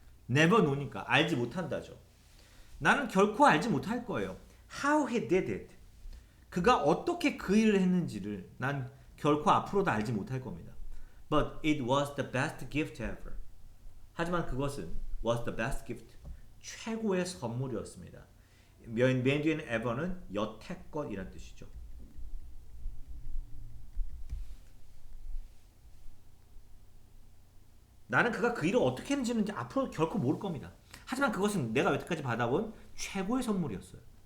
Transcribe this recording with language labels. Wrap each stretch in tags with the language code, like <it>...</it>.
<en>never know</en> <ko>니까 알지 못한다죠. 나는 결코 알지 못할 거예요.</ko> <en>How he did it.</en> <ko>그가 어떻게 그 일을 했는지를 난 결코 앞으로도 알지 못할 겁니다.</ko> <en>But it was the best gift ever.</en> <ko>하지만 그것은</ko> <en>was the best gift.</en> <ko>최고의 선물이었습니다. 맨 뒤에는 ever는 여태껏 이란 뜻이죠. 나는 그가 그 일을 어떻게 했는지는 앞으로 결코 모를 겁니다. 하지만 그것은 내가 여태까지 받아본 최고의 선물이었어요.</ko>